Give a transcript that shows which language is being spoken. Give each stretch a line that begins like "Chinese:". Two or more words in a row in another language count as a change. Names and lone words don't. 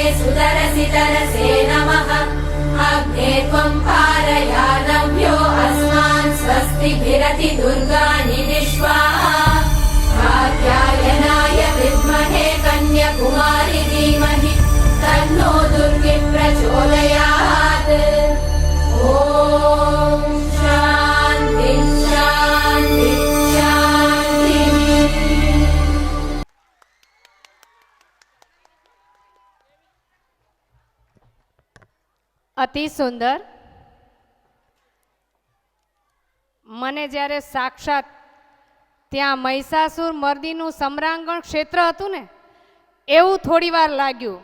Sanskrit: सुतरसि तरसे नमः अग्ने त्वम् पारयानव्यो अस्मान् स्वस्तिभिरति दुर्गाणि विश्वाः कात्यायनाय विद्महे कन्याकुमारि धीमहि तन्नो दुर्गिः प्रचोदयात् ॐ शान्ति शान्ति शान्तिः।
Gujarati: અતિ સુંદર. મને જ્યારે સાક્ષાત ત્યાં મહિષાસુર મર્દીનું સમરાંગણ ક્ષેત્ર હતું ને એવું થોડી વાર લાગ્યું.